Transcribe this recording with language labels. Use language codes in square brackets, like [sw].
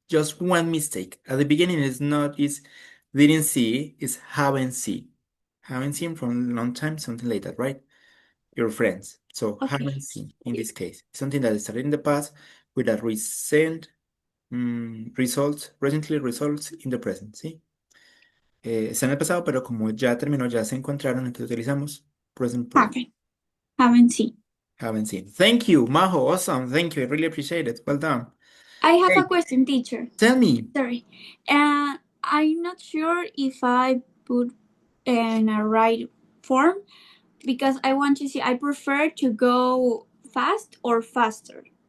[en] Just one mistake. At the beginning, it's not is didn't see, it's haven't seen. Haven't seen from a long time, something like that, right? Your friends. So Okay. haven't seen in this case. Something that started in the past with a recently results in the present, ¿sí? [es] Está en el pasado, pero como ya terminó, ya se encontraron, entonces utilizamos present perfect. [en] Haven't seen. Haven't seen. Thank you, Majo. Awesome. Thank you. I really appreciate it. Well done. I have Hey, a question, teacher. tell me. Sorry. I'm not sure if I put in a right form because I want to see. I prefer to go fast or faster.